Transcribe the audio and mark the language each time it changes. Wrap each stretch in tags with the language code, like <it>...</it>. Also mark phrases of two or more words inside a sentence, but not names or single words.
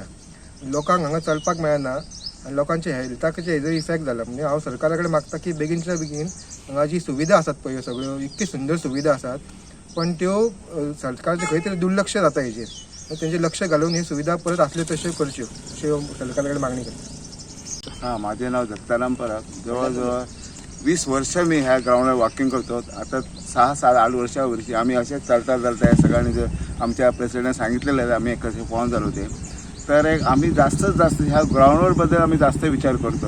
<kok>लोकांक हांगा चलपाक मेळना आनी लोकांच्या हेल्थाचे हेजो इफेक्ट जाला. म्हणजे हांव सरकारा कडेन मागता की बेगीनच्या बेगीन हांगा जी सुविधा आसात पळय ह्यो सगळ्यो इतकी सुंदर सुविधा आसात पण त्यो सरकारचे खंय तरी दुर्लक्ष जाता हेजेर. तेंचेर लक्ष घालून ही सुविधा परत आसल्यो तश्यो करच्यो अशें सरकारा कडेन मागणी करता.</kok> <mr>हां, माझे नाव दत्ताराम परब. जवळजवळ 20 वर्ष मी ह्या ग्राउंडवर वॉकिंग करतो. आता 6-7-8 वर्षावरची आम्ही असेच चालता या सगळ्यांनी जर आमच्या प्रेसिडेंट सांगितलेलं आहे आम्ही कसे फॉर्म झालो ते. तर एक आम्ही जास्तीत जास्त ह्या ग्राउंडवरबद्दल आम्ही जास्त विचार करतो.</mr>